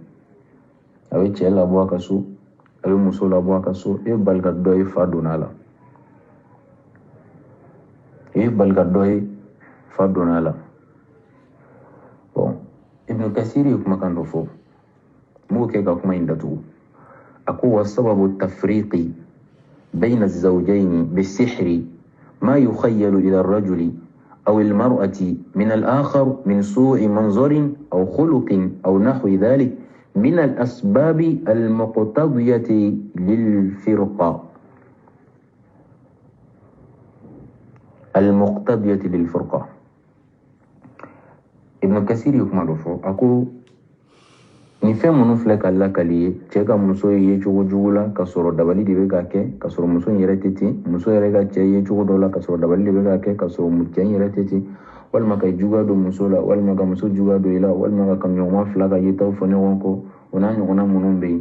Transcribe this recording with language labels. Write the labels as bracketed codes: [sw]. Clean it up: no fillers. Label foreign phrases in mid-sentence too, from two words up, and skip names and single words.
[bm] A bɛ cɛ labɔ a ka so, a bɛ muso labɔ a ka so, e bɛ bali ka dɔ ye fa donna a la. Ibn Kasir ye kumakan dɔ fɔ, n b'o kɛ ka kuma in datugu. A ko [ar] وسبب التفريق بين الزوجين بالسحر ما يخيل إلى الرجل أو المرأة من الآخر من سوء منظر أو خلق أو نحو ذلك من الأسباب المقتضية للفرقة. [bm] Ibn Kasir ye kuma dɔ fɔ, a ko ni fɛn minnu filɛ ka lakali ye, cɛ ka muso ye cogo jugu la ka sɔrɔ dabali de bɛ ka kɛ, ka sɔrɔ muso in yɛrɛ tɛ ten, muso yɛrɛ ka cɛ ye cogo dɔ la ka sɔrɔ dabali de bɛ ka kɛ, ka sɔrɔ cɛ in yɛrɛ tɛ ten, walima ka juguya don muso la, walima ka muso juguya don i la, walima ka kanuɲɔgɔnma fila ka yetaw fɔ ɲɔgɔn kɔ, o n'a ɲɔgɔnna minnu bɛ yen.